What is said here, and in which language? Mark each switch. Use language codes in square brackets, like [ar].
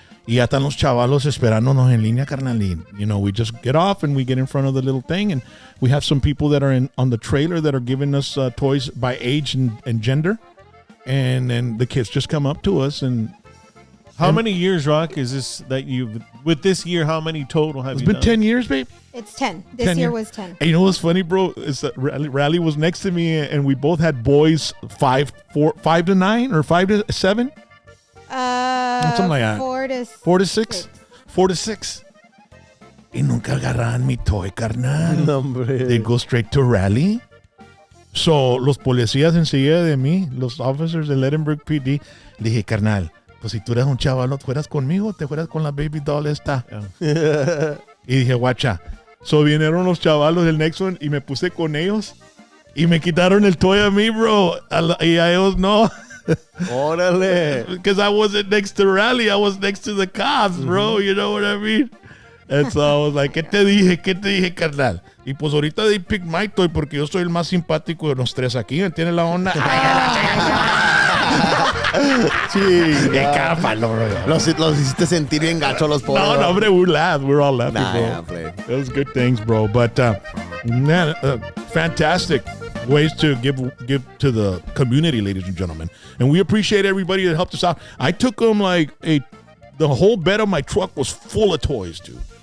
[es] Y ya están los chavalos esperándonos en línea, carnal. [en] Y, you know, we just get off and we get in front of the little thing. And we have some people that are on the trailer that are giving us toys by age and gender. And then the kids just come up to us. And how many years, Rock, is this that you've, with this year, how many total have it's you been done? 10 years, babe. It's 10. This 10 year years. was 10. And you know what's funny, bro? Is that Riley was next to me, and we both had boys 5 to 9 or 5 to 7. Something like that. 4 to [es] 6. 4 to 6. Y nunca agarraban mi toy, carnal. No, hombre. [en] They go straight to Rally. [es] So, los policías enseguida de mí, los officers del Edinburgh PD, le dije, carnal, pues si tú eres un chaval, no te fueras conmigo, te fueras con la baby doll esta. Y dije, guacha. So, vinieron los chavalos del Nexon y me puse con ellos y me quitaron el toy a mí, bro. Y a ellos no. Órale. [en] Because I wasn't next to Rally, I was next to the cops, bro. You know what I mean? And so I was like, [es] ¿qué te dije, carnal? Y pues ahorita [en] they picked my toy [es] porque yo soy el más simpático de los tres aquí. ¿Entiendes la onda? Sí. ¡Qué cápalo, bro! Los hiciste sentir bien gacho los pobres. No, hombre, [en] we laughed. We're all laughing, Nah, bro. yeah, play. Those good things, bro. But man, fantastic ways to give to the community, ladies and gentlemen. And we appreciate everybody that helped us out. I took them like the whole bed of my truck was full of toys, dude.